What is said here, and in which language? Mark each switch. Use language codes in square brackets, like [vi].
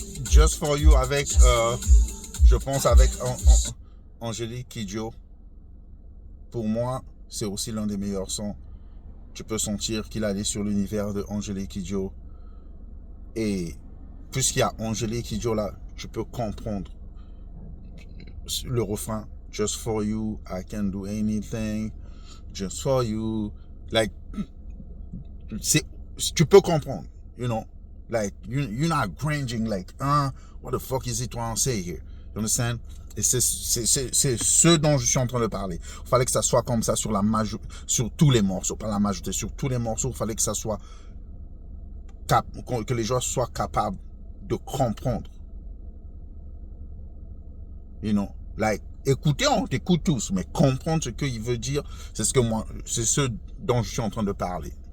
[fr] Just for You avec, je pense avec Angélique Kidjo. Pour moi, c'est aussi l'un des meilleurs sons. Tu peux sentir qu'il allait sur l'univers de Angélique Kidjo. Et puisqu'il y a Angélique Kidjo là, tu peux comprendre le refrain. [en] Just for you, I can do anything. Just for you. Like, [fr] tu peux comprendre, [en] Like, you're not cringing like, what the fuck is he trying to say here? You understand? [fr] Et c'est ce dont je suis en train de parler. Il fallait que ça soit comme ça sur tous les morceaux, pas la majorité, sur tous les morceaux, il fallait que ça soit que les gens soient capables de comprendre. [en] You know, like, [fr] écouter, on t'écoute tous, mais comprendre ce qu'il veut dire, c'est ce dont je suis en train de parler.